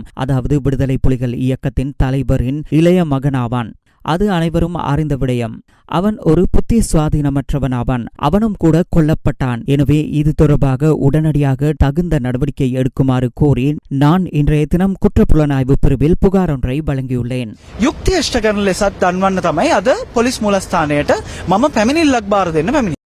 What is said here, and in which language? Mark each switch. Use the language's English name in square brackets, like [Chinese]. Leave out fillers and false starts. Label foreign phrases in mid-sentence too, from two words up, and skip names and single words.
[Tamil] அதாவது விடுதலை புலிகள் இயக்கத்தின் தலைவரின் இளைய மகனாவான். அது அனைவரும் அறிந்த விடயம். அவன் ஒரு புத்தி சுவாதீனமற்றவனாவான். அவனும் கூட கொல்லப்பட்டான். எனவே இது தொடர்பாக உடனடியாக தகுந்த நடவடிக்கை எடுக்குமாறு கோரி நான் இன்றைய தினம் குற்றப்புலனாய்வு பிரிவில் புகார் ஒன்றை வழங்கியுள்ளேன். [Sinhala] யுக்தி அஷ்ட කරන ලෙසත් දන්වන්න තමයි අද පොලිස් මූලස්ථානයට මම පැමිණිල්ලක් බාර දෙන්න පැමිණියේ.